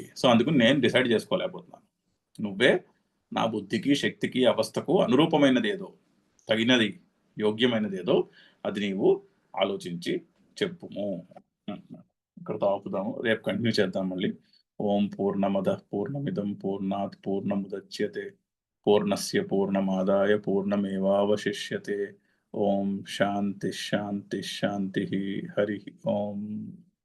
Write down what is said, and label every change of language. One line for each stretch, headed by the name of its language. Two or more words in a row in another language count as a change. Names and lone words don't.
Telugu: సో అందుకు నేను డిసైడ్ చేసుకోలేకపోతున్నాను. నువ్వే నా బుద్ధికి శక్తికి అవస్థకు అనురూపమైనది ఏదో, తగినది యోగ్యమైనది ఏదో అది నీవు ఆలోచించి చెప్పుము. ఇక్కడ ఆపుదాము, రేపు కంటిన్యూ చేద్దాం మళ్ళీ.
Sanskrit: ఓం పూర్ణమద పూర్ణమిదం పూర్ణాత్ పూర్ణముదచ్యతే పూర్ణస్య పూర్ణమాదాయ పూర్ణమేవావశిష్యతే. ఓం శాంతి శాంతి శాంతి. హరి ఓం.